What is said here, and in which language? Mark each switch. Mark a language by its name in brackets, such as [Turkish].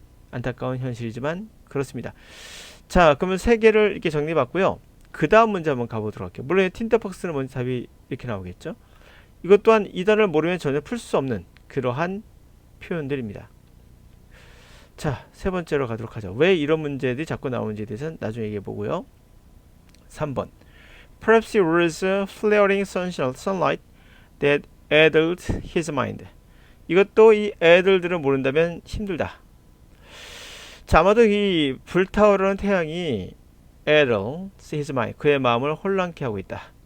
[Korean] 안타까운 현실이지만 그렇습니다. 자, 그러면 세 개를 이렇게 정리해봤고요. 그 다음 문제 한번 가보도록 할게요. 물론 틴더박스는 먼저 답이 이렇게 나오겠죠. 이것 또한 이 단어를 모르면 전혀 풀 수 없는 그러한 표현들입니다. 자, 세 번째로 가도록 하죠. 왜 이런 문제들이 자꾸 나오는지에 대해서는 나중에 얘기해 보고요. [English] 3번 Perhaps it was flaring sunlight that addled his mind. [Korean] 이것도 이 addled를 모른다면 힘들다. 자, 아마도 이 불타오르는 태양이 [English] addled his mind, [Korean] 그의 마음을 혼란케 하고 있다.